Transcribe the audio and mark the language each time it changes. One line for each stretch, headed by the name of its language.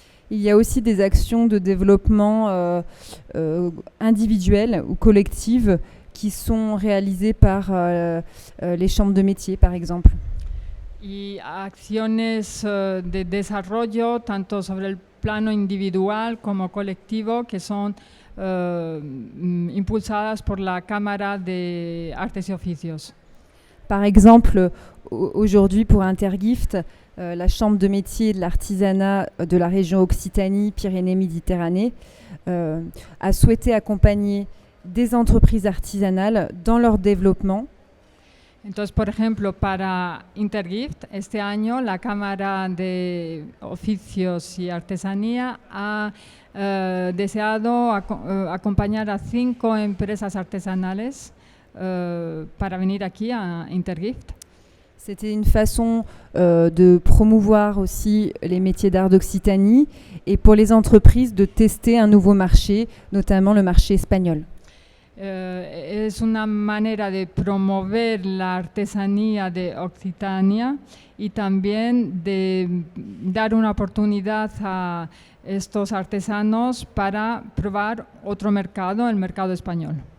French: Il y a aussi des actions de développement individuelles ou collectives qui sont réalisées par les chambres de métiers, par exemple.
Spanish: Y acciones de desarrollo, tanto sobre el plano individual como colectivo, que son impulsadas por la Cámara de Artes y Oficios.
French: Par exemple, aujourd'hui pour Intergift, la Chambre de métier et de l'artisanat de la région Occitanie-Pyrénées-Méditerranée a souhaité accompagner des entreprises artisanales dans leur développement.
Spanish: Entonces, por ejemplo, para Intergift, este año la Cámara de Oficios y Artesanía ha deseado acompañar a 5 empresas artesanales para venir aquí a Intergift.
French: C'était une façon de promouvoir aussi les métiers d'art d'Occitanie et pour les entreprises de tester un nouveau marché, notamment le marché espagnol.
Spanish: Es una manera de promover la artesanía de Occitania y también de dar una oportunidad a estos artesanos para probar otro mercado, el mercado español.